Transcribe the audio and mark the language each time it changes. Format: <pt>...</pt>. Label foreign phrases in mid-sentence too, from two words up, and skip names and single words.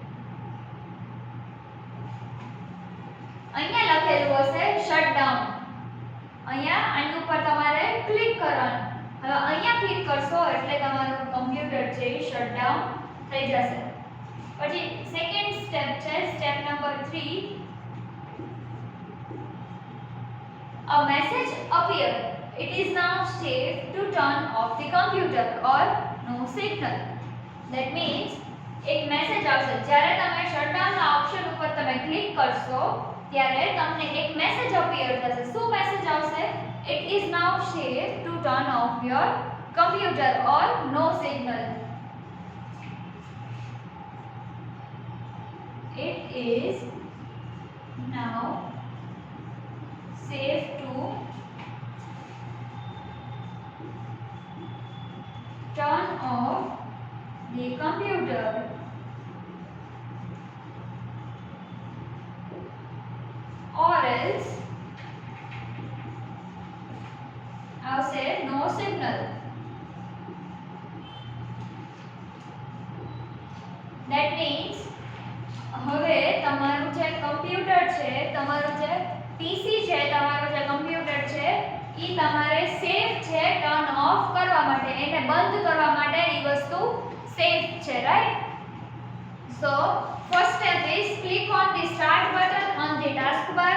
<gu>અહીંયા લખેલું હશે શટડાઉન. અહીંયા આની ઉપર તમારે ક્લિક કરવાનું. હવે અહીંયા ક્લિક કરશો એટલે તમારું કમ્પ્યુટર છે એ શટડાઉન થઈ જશે. પછી</gu> <en>second step</en> <gu>છે,</gu> <en>step number 3. A message appear. It is now safe to turn off the computer or no signal. That means</en> <gu>એક મેસેજ આવશે. જ્યારે તમે શટડાઉન ના ઓપ્શન ઉપર તમે ક્લિક કરશો ત્યારે તમને એક</gu> <en>message appear</en> <gu>થશે. શું મેસેજ આવશે?</gu> <en>It is now safe to turn off your computer or no signal. It is now safe to turn off the computer or else આવશે no signal. That means</en> <gu>હવે તમારું જે કમ્પ્યુટર છે, તમારું જે પીસી છે, તમારું જે કમ્પ્યુટર છે ઈ તમારે સેફ છે</gu> <en>turn off</en> <gu>કરવા માટે, એને બંધ કરવા માટે ઈ વસ્તુ સેફ છે, રાઈટ?</gu> <en>So first step is click on the start button on the સ્ટાર્ટ બટન ઓન ધી taskbar.</en>